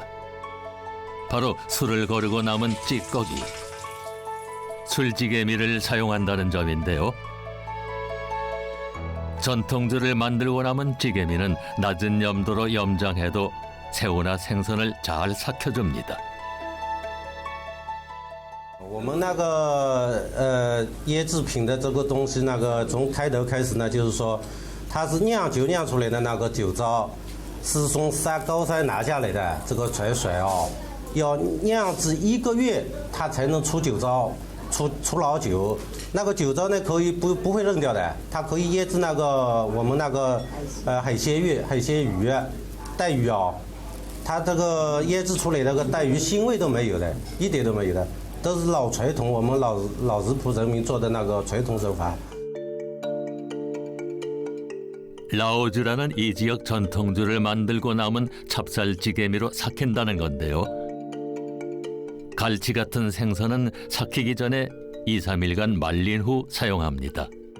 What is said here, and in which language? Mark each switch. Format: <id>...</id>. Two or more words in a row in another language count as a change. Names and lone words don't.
<ko>바로 술을 거르고 남은 찌꺼기. 술찌개미를 사용한다는 점인데요. 전통주를 만들고 남은 찌개미는 낮은 염도로 염장해도 새우나 생선을 잘 삭혀줍니다.</ko> <zh>我们那个椰制品的这个东西，从开头开始呢，就是说它是酿酒酿出来的那个酒糟，是从高山拿下来的这个泉水哦，要酿制1个月，它才能出酒糟，出老酒。那个酒糟呢，可以不会扔掉的，它可以腌制我们海鲜鱼、带鱼哦，它这个腌制出来那个带鱼腥味都没有的，一点都没有的，都是老传统，我们老食谱人民做的那个传统手法。</zh> <ko>라오즈라는 이 지역 전통주를 만들고 남은 찹쌀찌개미로 삭힌다는 건데요. 갈치 같은 생선은 삭히기 전에 2, 3일간 말린 후 사용합니다.</ko>